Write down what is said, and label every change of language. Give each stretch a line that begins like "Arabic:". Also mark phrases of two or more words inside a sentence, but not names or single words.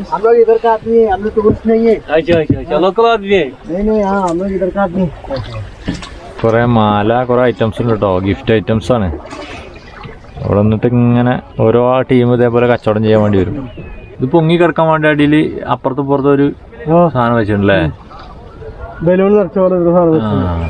Hindi: हम लोग इधर का आदमी है, हम लोग टूरिस्ट नहीं है। अच्छा लोकल आदमी है। नहीं हाँ हम लोग इधर का आदमी।
Malayalam: കുറേ മാല കുറേ ഐറ്റംസ് ഉണ്ട് കേട്ടോ,
English: gift items
Malayalam: ആണ്. അവിടെ നിന്നിട്ട് ഇങ്ങനെ ഓരോ ടീം ഇതേപോലെ കച്ചവടം ചെയ്യാൻ വേണ്ടി വരും. ഇത് പൊങ്ങി കിടക്കാൻ വേണ്ടി അടിയിൽ അപ്പുറത്തും ഇപ്പുറത്തും ഒരു സാധനം വെച്ചിട്ടുണ്ടല്ലേ, ബലൂൺ നിറച്ച പോലെ ഒരു സാധനം വെച്ചു.